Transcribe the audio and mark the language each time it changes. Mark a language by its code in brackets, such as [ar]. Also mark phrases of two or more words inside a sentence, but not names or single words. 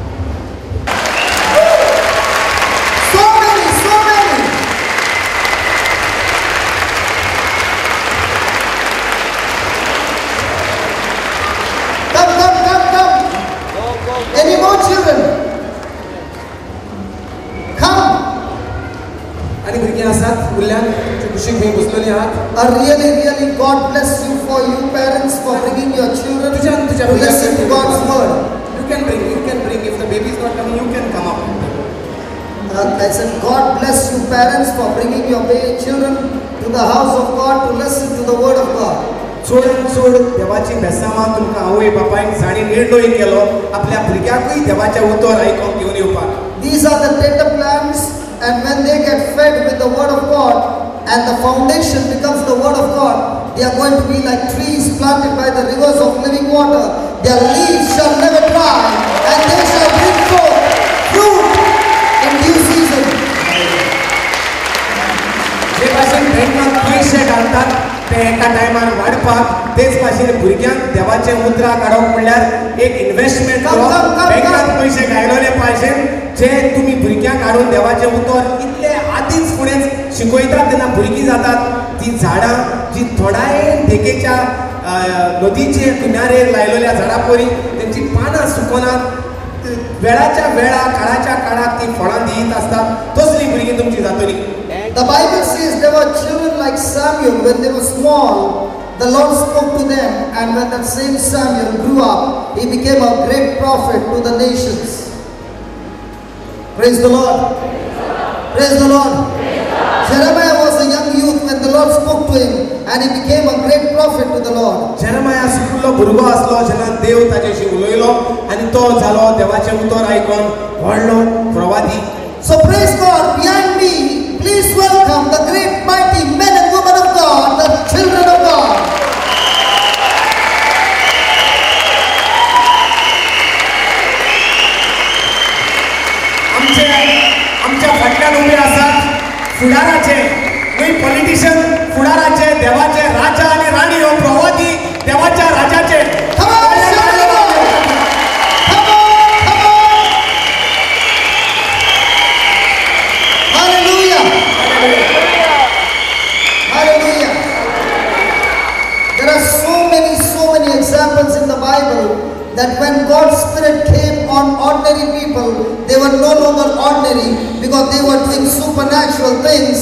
[en] So many, so many. Come, come, come, come. Any more children? Come. [kok] आणि भुरगीं आसात उरल्यान कुशीक खंय बसलेली आहात. [en] Really, God bless you for you parents for bringing your children to listen to God's word. You can bring. If the baby is not coming, you can come up. I said, God bless you parents for bringing your children to the house of God to listen to the word of God. [kok] चोड देवाची बेसामां तुमकां आवय बापायन साडी निर्णय केलो आपल्या भुरग्याकूय देवाच्या उतर आयकोंक घेवन येवपाक. [en] These are the data plans, and when they get fed with the word of God and the foundation becomes the word of God, They are going to be like trees planted by the rivers of living water. Their leaves shall never dry, and they shall bring forth fruit in due season. [kok] जे भाशेन बँकांत पैसे घालतात ते एका टायमार वाडपाक तेच भाशेन भुरग्यांक देवाचे मुद्रा काडप म्हणल्यार एक इन्व्हेस्टमेंट करप बँकांत पैसे घायलोले पाहिजे जे तुम्ही भुरग्यांक हाडून देवाचे उतर इतले आदींच फुडें शिकयतात तेन्ना भुरगीं जातात ती झाडां जी थोडाय देगेच्या नदीचे किनारेर लायलेल्या झाडां परी तेंची पानां सुकनात वेळाच्या वेळा काळाच्या काळाक ती फळां दित असतात तसली भुरगीं तुमची जातली. [en] The Bible says there were children like Samuel when they were small. The Lord spoke to them, and when that same Samuel grew up, he became a great prophet to the nations. Praise the Lord. Praise the Lord. Jeremiah was a young youth when the Lord spoke to him, and he became a great prophet to the Lord. [kok] Jeremiah सुकलो भुरगो आसलो जेन्ना देव ताचेशी उलयलो आनी तो जालो देवाचें उतर आयकून व्हडलो प्रवादी. [en] So praise God. Behind me, please welcome the great mighty men and women of God, the children of God. [kok] आमच्या फाटल्यान उबे आसात फुडाराचे न्हय पॉलिटिशियन फुडाराचे देवाचे राजा आनी राणी हो प्रवादी देवाच्या राजाचे. [en] Come on, shout it out. Come on, come on. Hallelujah. Hallelujah. There are so many examples in the Bible that when God's Spirit came on ordinary people, they were no longer ordinary because they were doing supernatural things.